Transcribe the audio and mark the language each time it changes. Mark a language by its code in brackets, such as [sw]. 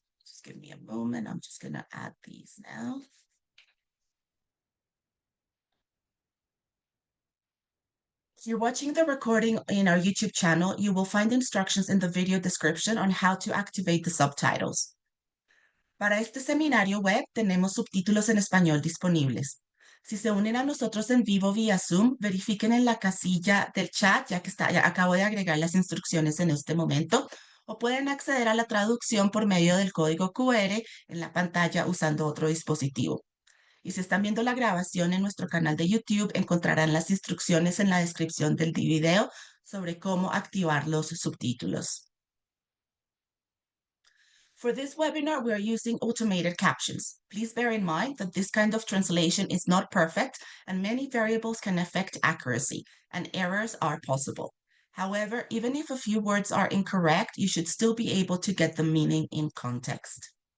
[en] Just give me a moment. I'm just going to add these now. If you're watching the recording in our YouTube channel, you will find instructions in the video description on how to activate the subtitles. [es] Para este seminario web tenemos subtítulos en español disponibles. Si se unen a nosotros en vivo vía Zoom, verifiquen en la casilla del chat, ya acabo de agregar las instrucciones en este momento, o pueden acceder a la traducción por medio del código QR en la pantalla usando otro dispositivo. Y si están viendo la grabación en nuestro canal de YouTube, encontrarán las instrucciones en la descripción del video sobre cómo activar los subtítulos. [en] For this webinar, we are using automated captions. Please bear in mind that this kind of translation is not perfect and many variables can affect accuracy, and errors are possible. However, even if a few words are incorrect, you should still be able to get the meaning in context.